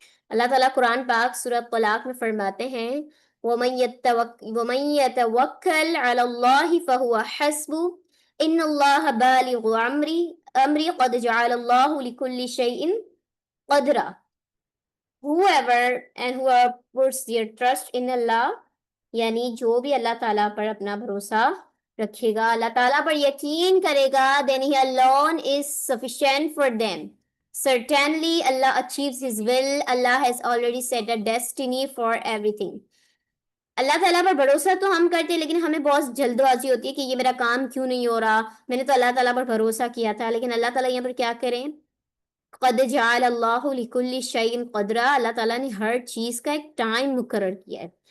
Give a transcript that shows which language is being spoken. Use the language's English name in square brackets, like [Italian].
[Urdu] اللہ تعالیٰ قرآن پاک سورہ طلاق میں فرماتے ہیں [Arabic] وَمَن يَتَوَكَّلْ عَلَى اللَّهِ فَهُوَ حَسْبُهُ إِنَّ اللَّهَ بَالِغُ أَمْرِهِ قَدْ جَعَلَ اللَّهُ لِكُلِّ شَيْءٍ قَدْرًا. [English] whoever puts their trust in Allah، [Urdu] یعنی جو بھی اللہ تعالیٰ پر اپنا بھروسہ رکھے گا، اللہ تعالیٰ پر یقین کرے گا، [English] then he alone is sufficient for them. Certainly Allah achieves his will. Allah has already set a destiny for everything. [Urdu] اللہ تعالیٰ پر بھروسہ تو ہم کرتے ہیں لیکن ہمیں بہت جلد بازی ہوتی ہے کہ یہ میرا کام کیوں نہیں ہو رہا، میں نے تو اللہ تعالیٰ پر بھروسہ کیا تھا. لیکن اللہ تعالیٰ یہاں پر کیا کریں، [Arabic] قد جعل اللہ لکل شیء قدرا، [Urdu] اللہ تعالیٰ نے ہر چیز کا ایک ٹائم مقرر کیا ہے.